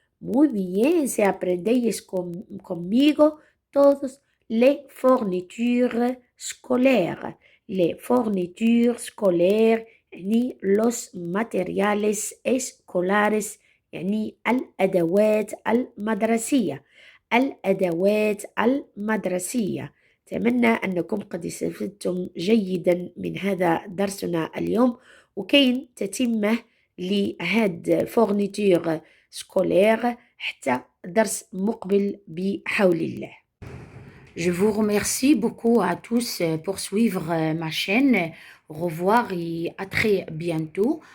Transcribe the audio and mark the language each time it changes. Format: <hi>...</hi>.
<es>Muy bien, se aprendéis conmigo todos</es> <fr>les fournitures scolaires. Les fournitures scolaires</fr> <ar>يعني</ar> <es>los materiales escolares</es> <ar>يعني الأدوات المدرسية. الأدوات المدرسية. أتمنى أنكم قد استفدتم جيدا من هذا درسنا اليوم وكاين تتمه لهاد فورنيتور سكولير حتى درس مقبل بحول الله.</ar> <fr>Je vous remercie beaucoup à tous pour suivre ma chaîne. Au revoir et à très bientôt.</fr>